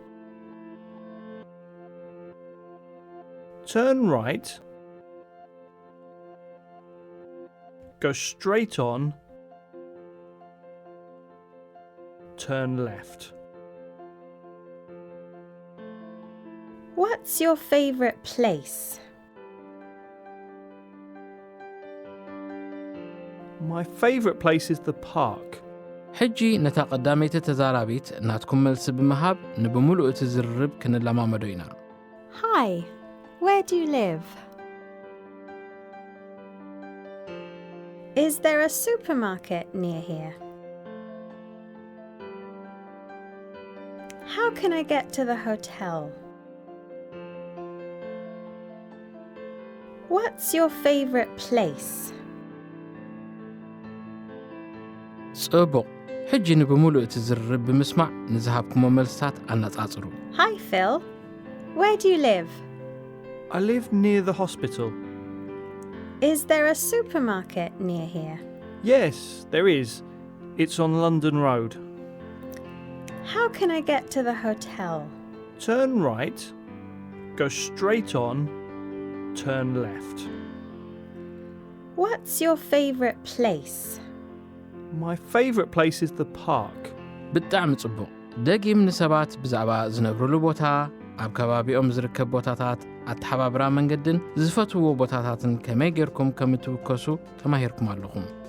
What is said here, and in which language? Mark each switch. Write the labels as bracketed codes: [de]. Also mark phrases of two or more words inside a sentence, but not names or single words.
[en] Turn right, go straight on, turn left. What's your favourite place? My favourite place is the park. [ti] ሕጂ ነታ ቀዳመይቲ ተዛራቢት እናትኩም መልሲ ብምሃብ ንብሙሉእ እቲ ዝርርብ ክንለማመዶ ኢና [en] Hi, where do you live? Is there a supermarket near here? How can I get to the hotel? What's your favourite place? [ti] ጽቡቕ ሕጂ ንብሙሉእ እቲ ዝርርብ ብምስማዕ ንዝሃብኩሞ መልስታት ኣነጻጽሩ [en] Hi Phil, where do you live? I live near the hospital. Is there a supermarket near here? Yes, there is. It's on London Road. How can I get to the hotel? Turn right, go straight on, turn left. What's your favourite place? My favourite place is the park. [ti] ብጣዕሚ ጽቡቕ ደጊም ንሰባት ብዛዕባ ዝነብሩሉ ቦታ ኣብ ከባቢኦም ዝርከብ ቦታታት ኣተሓባብራ መንገድን ዝፈትውዎ ቦታታትን ከመይ ጌርኩም ከም እትውከሱ ተማሂርኩም ኣለኹም